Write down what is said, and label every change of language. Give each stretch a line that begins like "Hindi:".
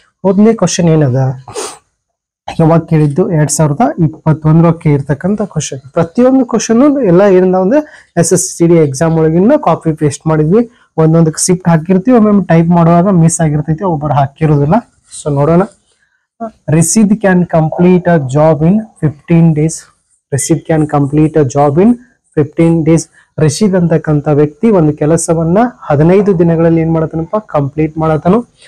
Kannada: ಮೊದಲನೇ ಕ್ವಶನ್ ಏನದ, ಯಾವಾಗ ಕೇಳಿದ್ದು 2021 ಇರ್ತಕ್ಕಂಥ ಕ್ವಶನ್. ಪ್ರತಿಯೊಂದು ಕ್ವಶನ್ ಎಲ್ಲ ಏನಿದಾವ ಅಂದ್ರೆ SSC GD ಎಕ್ಸಾಮ್ ಒಳಗಿನ ಕಾಪಿ ಪೇಸ್ಟ್ ಮಾಡಿದ್ವಿ. ಒಂದೊಂದಕ್ಕೆ ಶಿಫ್ಟ್ ಹಾಕಿರ್ತೀವಿ, ಒಮ್ಮೊಮ್ಮೆ ಟೈಪ್ ಮಾಡುವಾಗ ಮಿಸ್ ಆಗಿರ್ತೈತಿ, ಒಬ್ಬರು ಹಾಕಿರೋದಿಲ್ಲ. ಸೊ ನೋಡೋಣ.
English: Rashid can complete a job in 15 days. Rashid can complete a job in 15 days.
Kannada: Rashid ಅಂತಕ್ಕಂಥ ವ್ಯಕ್ತಿ ಒಂದು ಕೆಲಸವನ್ನ 15 ದಿನಗಳಲ್ಲಿ ಏನ್ ಮಾಡತಾನಪ್ಪ, ಕಂಪ್ಲೀಟ್ ಮಾಡತಾನು.